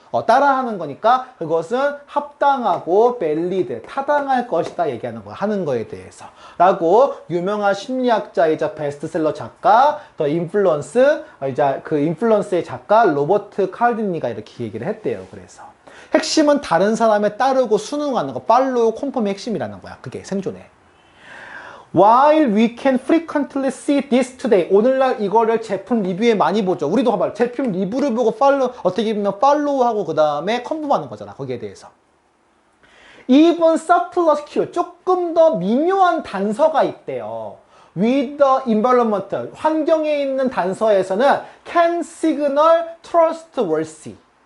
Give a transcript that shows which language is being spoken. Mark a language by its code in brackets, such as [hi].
[ko] 따라하는 거니까 그것은 합당하고 valid, 타당할 것이다 얘기하는 거야. 하는 거에 대해서. 라고 유명한 심리학자이자 베스트셀러 작가, 더 인플루언스, 이제 그 인플루언스의 작가 로버트 칼디니가 이렇게 얘기를 했대요. 그래서. 핵심은 다른 사람에 따르고 순응하는 거, 팔로우 콤펌이 핵심이라는 거야. 그게 생존에. [en] While we can frequently see this today. [ko] 오늘날 이거를 제품 리뷰에 많이 보죠. 우리도 봐봐요. 제품 리뷰를 보고 어떻게 보면 팔로우하고 그 다음에 컨펌하는 거잖아. 거기에 대해서. [en] Even subtler cue. [ko] 조금 더 미묘한 단서가 있대요. [en] With the environment. [ko] 환경에 있는 단서에서는 [en] can signal trustworthy.